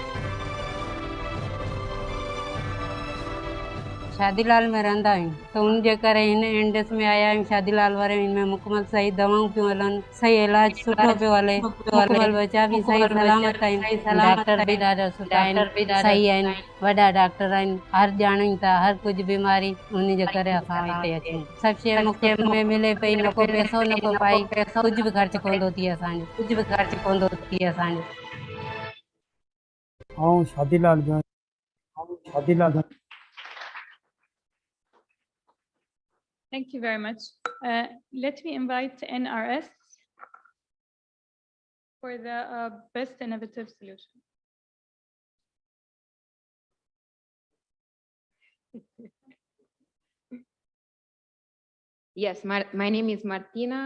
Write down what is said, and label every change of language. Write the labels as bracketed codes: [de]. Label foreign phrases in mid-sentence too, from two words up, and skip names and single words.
[sd] शादीलाल में रहंदा आहियूं त उनजे करे हिन इंडस में आया आहियूं शादीलाल वारे में मुकमल सही दवाऊं पियूं हलनि सही इलाज सुठो पियो हले मुकमल बच्चा बि सही सलामत आहिनि डॉक्टर बि ॾाढा सुठा आहिनि सही आहिनि वॾा डॉक्टर आहिनि हर ॼाणूं था हर कुझु बीमारी उनजे करे असां हिते अचूं सभु शइ मुफ़्त में मिले पई न को पैसो न को पाई कुझु बि ख़र्चु कोन थो थिए असांजो कुझु बि ख़र्चु कोन थो थिए असांजो ऐं शादीलाल [en] Thank you very much. Let me invite NRS for the best innovative solution. Yes, my name is Martina.